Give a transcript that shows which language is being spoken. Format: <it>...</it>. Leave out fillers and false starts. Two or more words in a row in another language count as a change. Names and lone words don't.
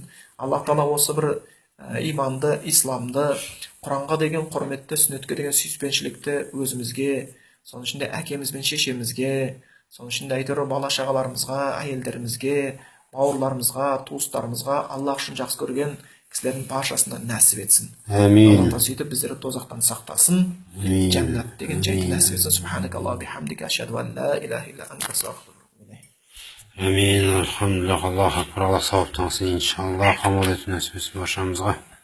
<kk>Аллах тағала осы бір иманды, исламды, Құранға деген құрметті, сүннетке деген сүйіспеншілікті өзімізге, соның ішінде әкеміз бен шешемізге, соның ішінде әйтеуір бала шағаларымызға, әйелдерімізге, бауырларымызға, туыстарымызға, Аллах үшін жақсы көрген кісілердің баршасына нәсіп етсін. Амин. Аллах сөйтіп біздерді тозақтан сақтасын. Жәннат деген жайды нәсіп етсін.</kk> <ar>سبحانك اللهم وبحمدك أشهد أن لا إله إلا أنت أستغفرك. آمين. الحمد لله. الله أكبر.</ar> <kk>Алла сауап тағсын иншаллах. Қамал ету нәсіп етсін баршамызға.</kk>